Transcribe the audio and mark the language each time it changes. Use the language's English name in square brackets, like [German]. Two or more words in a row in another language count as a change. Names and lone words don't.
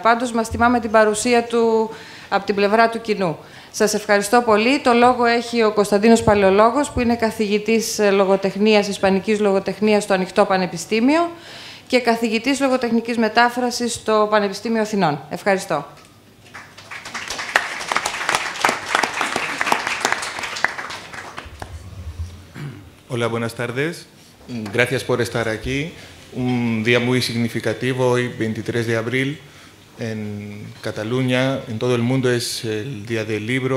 [Greek] Πάντως μας τιμά με την παρουσία του από την πλευρά του κοινού. Σας ευχαριστώ πολύ. Το λόγο έχει ο Κωνσταντίνος Παλαιολόγος, που είναι καθηγητής λογοτεχνίας, ισπανικής λογοτεχνίας στο Ανοιχτό Πανεπιστήμιο και καθηγητής λογοτεχνικής μετάφρασης στο Πανεπιστήμιο Αθηνών. Ευχαριστώ. [Spanish] Hola, buenas tardes. Gracias por estar aquí. Un día muy significativo, hoy 23 de abril, en Cataluña, en todo el mundo es el Día del Libro.